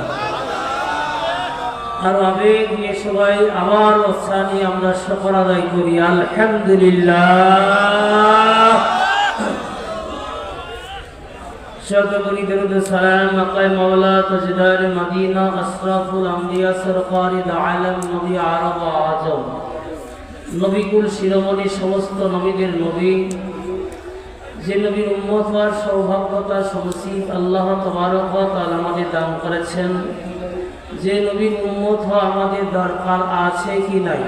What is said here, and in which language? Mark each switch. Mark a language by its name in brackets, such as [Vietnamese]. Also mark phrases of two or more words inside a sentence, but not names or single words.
[Bangla] আর আবেগ নিয়ে সবাই আমার ওসানি আমরা শুকর আদায় করি আলহামদুলিল্লাহ। [Urdu] شكرا درود السلام مقام مولا تجدار مدینہ اشرف الانبیاء سرکار عالم [Bangla] নবী আরব ও আজম, নবীকুল শিরোমণি, সমস্ত নবীদের নবী, যে নবীর উম্মত হওয়ার সৌভাগ্যতা সমসিব [Arabic] الله تبارك و تعالى [Bangla] আমাদের দান করেছেন। যে নবীর উম্মত হওয়া আমাদের দরকার আছে কি নাই?